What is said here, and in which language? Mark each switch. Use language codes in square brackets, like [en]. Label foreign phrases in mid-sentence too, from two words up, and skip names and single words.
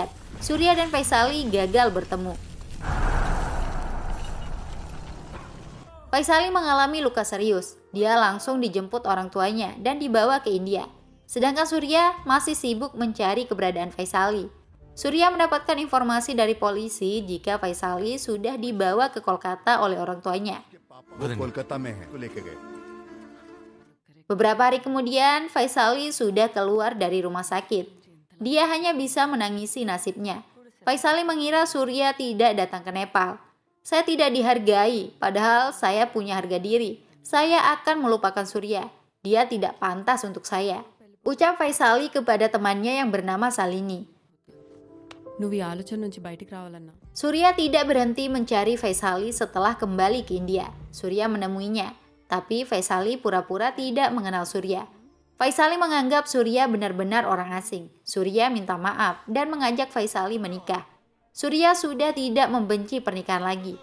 [id] Surya dan Faisali gagal bertemu. Faisali mengalami luka serius. Dia langsung dijemput orang tuanya dan dibawa ke India. Sedangkan Surya masih sibuk mencari keberadaan Faisali. Surya mendapatkan informasi dari polisi jika Faisali sudah dibawa ke Kolkata oleh orang tuanya. [hi] कोलकाता में है, तो लेके गए। [id] Beberapa hari kemudian, Faisali sudah keluar dari rumah sakit. Dia hanya bisa menangisi nasibnya. Faisali mengira Surya tidak datang ke Nepal. Saya tidak dihargai, padahal saya punya harga diri. Saya akan melupakan Surya. Dia tidak pantas untuk saya. Ucap Faisali kepada temannya yang bernama Salini. [te] నువ్వు ఈ ఆలోచన నుంచి బయటికి రావాలన్నా [id] Surya tidak berhenti mencari Faisali setelah kembali ke India. Surya menemuinya, tapi Faisali pura-pura tidak mengenal Surya. Faisali menganggap Surya benar-benar orang asing. Surya minta maaf dan mengajak Faisali menikah. Surya sudah tidak membenci pernikahan lagi.